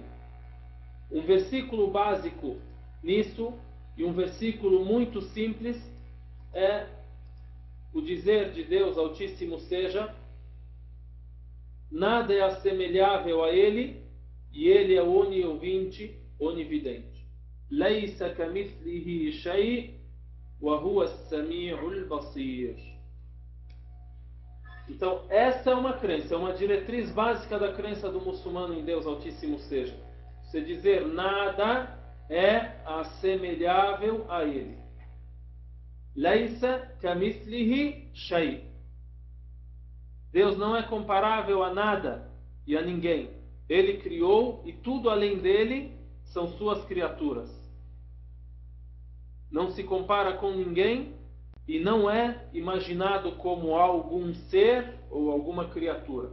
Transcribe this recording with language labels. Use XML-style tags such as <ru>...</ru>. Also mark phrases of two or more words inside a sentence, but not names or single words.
<pt>Um versículo básico nisso e um versículo muito simples é o dizer de Deus Altíssimo seja: nada é assemelhável a Ele e Ele é oniovinte, onividente.</pt> <ar>ليس كمثله شيء وهو السميع البصير.</ar> <pt>Então, essa é uma crença, é uma diretriz básica da crença do muçulmano em Deus Altíssimo seja. Você dizer nada é assemelhável a ele.</pt> <ar>ليس كمثله شيء.</ar> <pt>Deus não é comparável a nada e a ninguém. Ele criou e tudo além dele são suas criaturas. Não se compara com ninguém e não é imaginado como algum ser ou alguma criatura.</pt>